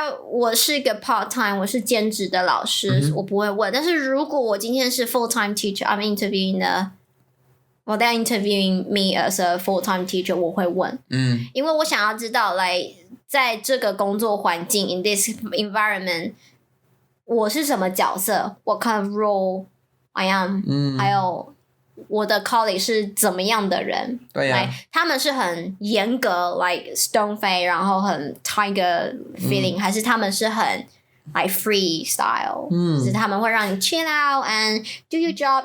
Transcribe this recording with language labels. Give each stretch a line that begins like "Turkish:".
Chinese: 我是一个 part time， 我是兼职的老师，我不会问。但是如果我今天是
English: full time teacher， I'm interviewing they're interviewing me as a full time teacher，
Chinese: 我会问。因为我想要知道，在这个工作环境
English: in this environment，
Chinese: 我是什么角色 ？
English: What kind of role I am？
Chinese: 还有我的 colleague 是怎么样的人？对呀，他们是很严格 ，
English: like stone face，
Chinese: 然后很 tiger feeling，还是他们是很
English: like free style？
Chinese: 就是他们会让你
English: chill out and do your job.